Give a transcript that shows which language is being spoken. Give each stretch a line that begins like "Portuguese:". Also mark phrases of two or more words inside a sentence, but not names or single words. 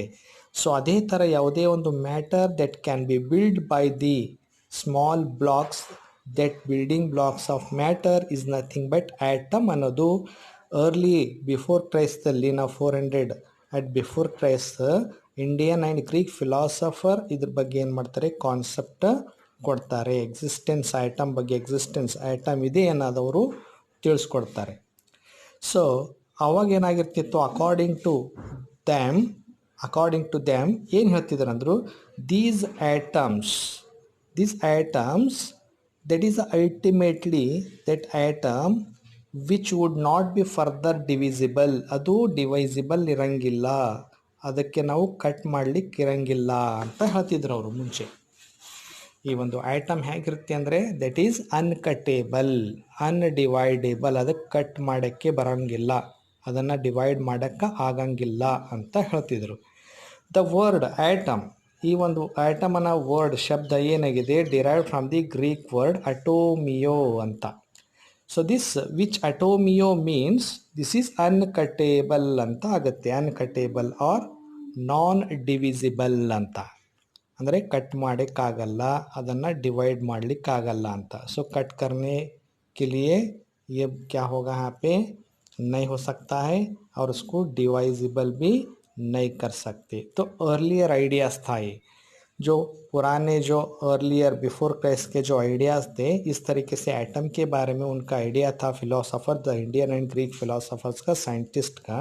Kannada: ಸೊ ಅದೇ ಥರ ಯಾವುದೇ ಒಂದು ಮ್ಯಾಟರ್
English: that can be build by the small blocks, that building blocks of matter is nothing but atom
Kannada: ಅನ್ನೋದು
English: early before
Kannada: ಕ್ರೈಸ್ತಲ್ಲಿ, ನಾವು 400
English: at before Christ, Indian and Greek philosopher
Kannada: ಇದ್ರ ಬಗ್ಗೆ ಏನು ಮಾಡ್ತಾರೆ, ಕಾನ್ಸೆಪ್ಟ್ ಕೊಡ್ತಾರೆ.
English: existence atom
Kannada: ಬಗ್ಗೆ,
English: existence atom
Kannada: ಇದೆ ಅನ್ನೋದವರು ತಿಳಿಸ್ಕೊಡ್ತಾರೆ. ಸೊ ಅವಾಗ ಏನಾಗಿರ್ತಿತ್ತು,
English: according to them
Kannada: ಏನು ಹೇಳ್ತಿದ್ರು ಅಂದರು,
English: these atoms that is ultimately that atom which would not be further divisible,
Kannada: ಅದು ಡಿವೈಸಿಬಲ್ ಇರಂಗಿಲ್ಲ, ಅದಕ್ಕೆ ನಾವು ಕಟ್ ಮಾಡಲಿಕ್ಕೆ ಇರಂಗಿಲ್ಲ ಅಂತ ಹೇಳ್ತಿದ್ರು ಅವರು ಮುಂಚೆ. ಈ ಒಂದು ಆಟಮ್ ಹೇಗಿರುತ್ತೆ ಅಂದರೆ
English: that is uncuttable, undividable,
Kannada: ಅದಕ್ಕೆ ಕಟ್ ಮಾಡೋಕ್ಕೆ ಬರೋಂಗಿಲ್ಲ, ಅದನ್ನು ಡಿವೈಡ್ ಮಾಡೋಕ್ಕೆ ಆಗಂಗಿಲ್ಲ ಅಂತ ಹೇಳ್ತಿದ್ರು.
English: the word atom,
Kannada: ಈ ಒಂದು ಆಟಮ್ ಅನ್ನೋ ವರ್ಡ್ ಶಬ್ದ ಏನಾಗಿದೆ,
English: derive from the Greek word
Kannada: ಅಟೋಮಿಯೋ ಅಂತ.
English: so this which atomio means this is uncuttable
Kannada: ಅಂತ ಆಗುತ್ತೆ.
English: uncuttable or non divisible
Kannada: ಅಂತ, ಅಂದರೆ ಕಟ್ ಮಾಡೋಕ್ಕಾಗಲ್ಲ, ಅದನ್ನು ಡಿವೈಡ್ ಮಾಡಲಿಕ್ಕಾಗಲ್ಲ ಅಂತ.
Hindi: सो कट करने के लिए ये क्या होगा, यहाँ पे नहीं हो सकता है और उसको डिवाइजिबल भी नहीं कर सकते. तो
English: earlier ideas
Hindi: था ये, जो पुराने जो
English: earlier before Christ
Hindi: के जो आइडियाज़ थे, इस तरीके से एटम के बारे में उनका आइडिया था फिलोसोफर,
English: the Indian and Greek philosophers
Hindi: का, साइंटिस्ट का.